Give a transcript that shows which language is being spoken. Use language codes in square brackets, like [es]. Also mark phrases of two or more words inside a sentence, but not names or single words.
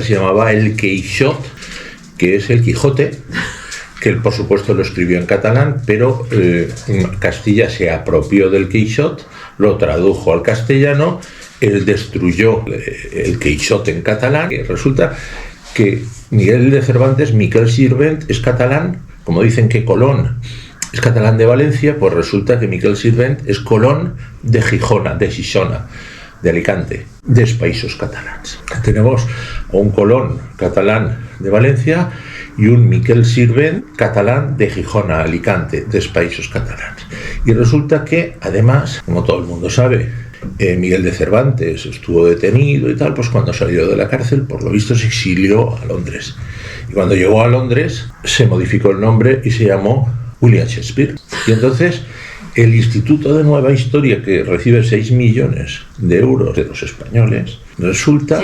[es] se llamaba El Quixot, que es el Quijote, que él por supuesto lo escribió en catalán, pero Castilla se apropió del Quixot, lo tradujo al castellano, él destruyó el Quixot en catalán, y resulta que Miguel de Cervantes, Miquel Sirvent, es catalán, como dicen que Colón es catalán de Valencia, pues resulta que Miquel Sirvent es Colón de Gijona, de Xixona, de Alicante, [ca] dels Països Catalans. [es] Tenemos a un Colón catalán de Valencia y un Miquel Sirvent catalán de Gijona, Alicante, [ca] dels Països Catalans. [es] Y resulta que, además, como todo el mundo sabe, Miguel de Cervantes estuvo detenido y tal, pues cuando salió de la cárcel, por lo visto se exilió a Londres. Y cuando llegó a Londres, se modificó el nombre y se llamó William Shakespeare. Y entonces el Instituto de Nueva Historia, que recibe 6 millones de euros de los españoles, resulta...